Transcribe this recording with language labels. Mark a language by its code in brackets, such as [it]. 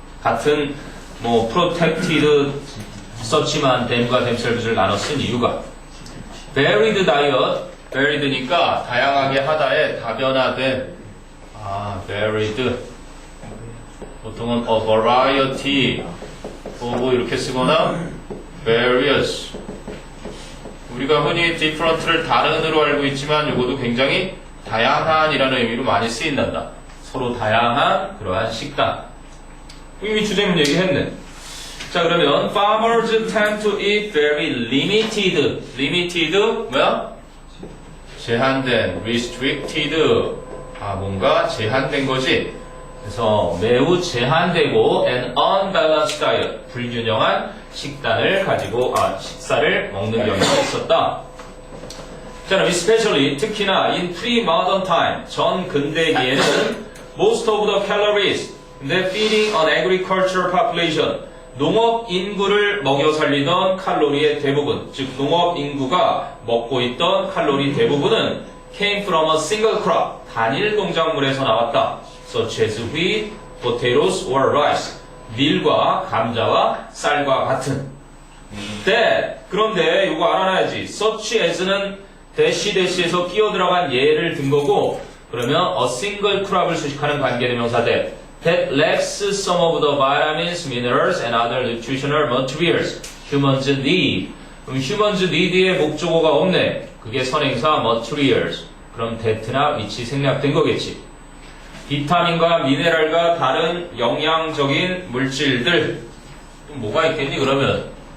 [ko] 같은 protected 썼지만 them과 themselves를 나눠 쓴 이유가 varied diet, varied니까 다양하게 하다에 다변화된 varied 보통은 a variety of 이렇게 쓰거나 various 우리가 흔히 different를 다른으로 알고 있지만 이것도 굉장히 다양한이라는 의미로 많이 쓰인단다. 서로 다양한 그러한 식단. 이미 주제문 얘기했네. 자, 그러면 [en] farmers tend to eat very limited. [ko] limited 뭐야? 제한된, restricted. 뭔가 제한된 거지. 그래서 매우 제한되고 [en] and unbalanced diet. [ko] 불균형한 식단을 가지고 식사를 먹는 경우가 있었다. 자, 그럼 especially 특히나 [en] in pre-modern time [ko] 전 근대기에는 [en] most of the calories [ko] 근데 [en] feeding an agricultural population [ko] 농업 인구를 먹여 살리던 칼로리의 대부분, 즉 농업 인구가 먹고 있던 칼로리 대부분은 [en] came from a single crop, [ko] 단일 농작물에서 나왔다. [en] such as wheat, potatoes or rice, [ko] 밀과 감자와 쌀과 같은. 그런데 이거 알아놔야지. [en] such as는 [ko] 대시에서 끼어 들어간 예를 든 거고, 그러면 a [en] single crop을 [ko] 수식하는 관계대명사 대 [en] that lacks some of the vitamins, minerals, and other nutritional materials humans need. [ko] 그럼 humans need의 목적어가 없네. 그게 선행사 materials. 그럼 that나 which 생략된 거겠지. 비타민과 미네랄과 다른 영양적인 물질들. 또 뭐가 있겠니 그러면?